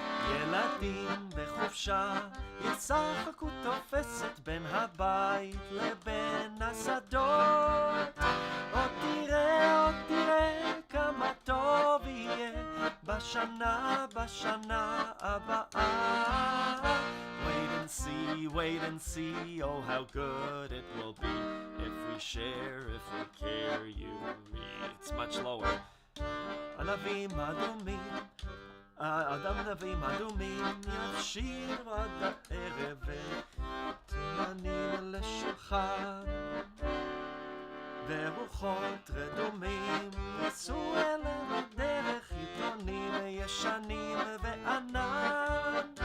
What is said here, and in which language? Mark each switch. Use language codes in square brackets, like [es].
[he] ילדים בחופשה ישחקו תופסת בין הבית לבין השדות. עוד תראה כמה טוב יהיה בשנה הבאה. [en] Wait wait and see, oh how good it will be if we share, if we care, you and me. It's much lower. [he] ענבים אדומים, ענבים אדומים, יבשילו עד הערב, ותימנים לשולחן, ורוחות רדומים, נסו אל הדרך, עיתונים ישנים וענן.